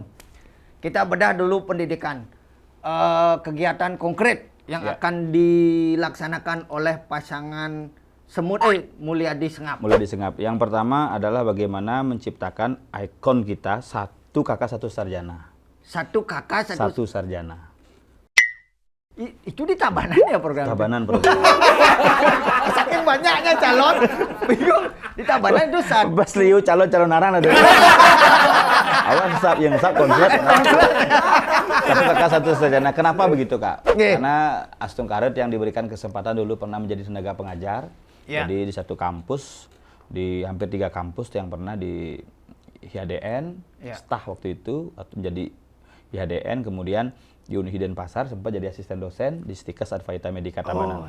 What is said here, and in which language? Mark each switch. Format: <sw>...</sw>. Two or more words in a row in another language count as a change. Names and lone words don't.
<id>Kita bedah dulu pendidikan. Kegiatan konkret yang akan dilaksanakan oleh pasangan Mulyadi Sengap. Mulai disengap. Yang pertama adalah bagaimana menciptakan ikon kita, 1 kakak 1 sarjana. 1 kakak 1 sarjana. Itu di Tabanan ya program? Tabanan program. Saking banyaknya calon, bingung. Di Tabanan itu</id> <ban>Bas liu</ban> <id>calon arang ada. Awas yang konslet. 1 kakak 1 sarjana. Kenapa begitu Kak? Karena Astungkare yang diberikan kesempatan dulu pernah menjadi tenaga pengajar. Jadi di 1 kampus, di hampir 3 kampus yang pernah di IHDN, staf waktu itu menjadi IHDN, kemudian di Unhi Denpasar sempat jadi asisten dosen di Stikes Advaita Medika Tabanan.</id>